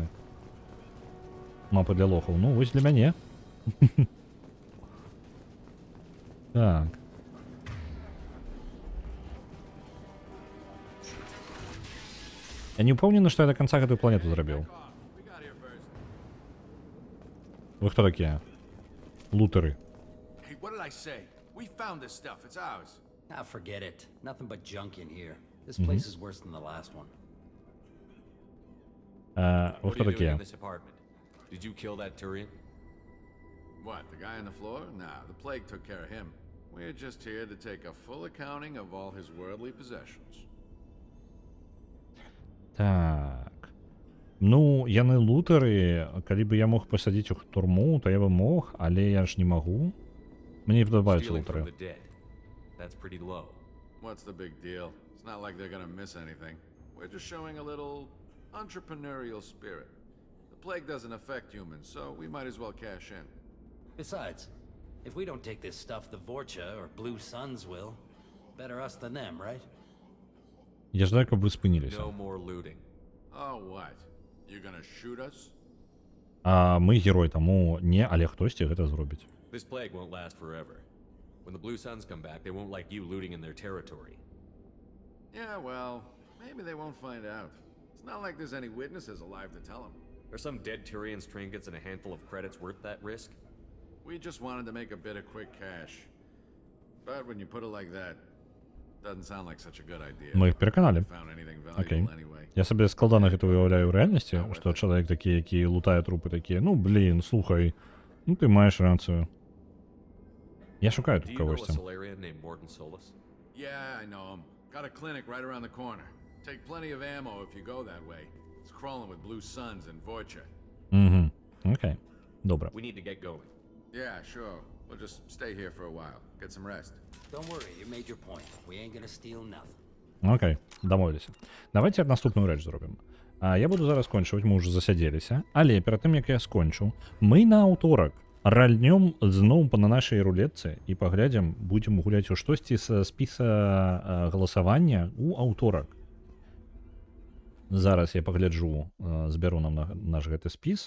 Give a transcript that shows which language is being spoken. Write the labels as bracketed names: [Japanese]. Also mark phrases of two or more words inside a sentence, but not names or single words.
[Belarusian] Мапа для лохаў. Ну, вось для мяне. Так. Я не ўпэўнены, што я да канца гэтую планету зрабіў. Вы хто такія? Лутары. [English] Hey, what did I say? We found this stuff. It's ours. Ah, forget it. Nothing but junk in here. This place is worse than the last one. [Ukrainian] Ви [English] What [Belarusian] хто [English] are you doing [Belarusian] такія? [English] in this apartment? Did you kill that Turian? What, the guy on the floor? Nah, the plague took care of him. We're just here to take a full accounting of all his worldly possessions. [Belarusian] Так. Ну, яны лутары, калі б я мог пасадзіць у турму, то я бы мог, але я ж не магу. Мне не падабаюцца [English] Stealing from [Belarusian] лутары. [English] the dead. That's pretty low. What's the big deal? It's not like they're gonna miss anything. We're just showing a little entrepreneurial spirit. The plague doesn't affect humans, so we might as well cash in. Besides, if we don't take this stuff, the Vorcha or Blue Suns will. Better us than them, right? [Belarusian] Я ждаю, каб ви спинілися. [English] No more looting. Oh, what? You gonna shoot us? [Belarusian] А мы герой, таму не, але хтосьці гэта зробіць. [English] This plague won't last forever. When the Blue Suns come back, they won't like you looting in their territory. Yeah, well, maybe they won't find out. It's not like there's any witnesses alive to tell them. Are some dead Tyrian's trinkets and a handful of credits worth that risk? We just wanted to make a bit of quick cash. But when you put it like that, doesn't sound like such a good idea. [Belarusian] Мы іх пераканалі. [English] Found anything Окей. valuable anyway. [Belarusian] Я сабе складана гэта уяўляю ў рэальнасці, што чалавек такі, які лутае трупы такія, ну, блін, слухай, ну ты маеш рацыю. Я шукаю [English] Do [Belarusian] тут [English] you know a [Belarusian] кагосьці. [English] Solarian named Morton Solus? Yeah, I know him. Got a clinic right around the corner. Take plenty of ammo if you go that way. It's crawling with Blue Suns and Vorcha. [Belarusian] Угу. Окей. Добре. [English] We need to get going. Yeah, sure. We'll just stay here for a while. Get some rest. Don't worry, you made your point. We ain't gonna steal nothing. [Ukrainian] Окей, домовилися. Давайте наступну рэч зробім. [Belarusian] Я буду зараз скончваць, мы ўжо засядзеліся, але перад тым, як я скончу, мы на аўторак ральнём зноў на нашай рулетцы і паглядзім, будзем гуляць у штосьці са спіса галасавання ў аўторак. Зараз я пагляджу, збяру нам наш гэты спіс.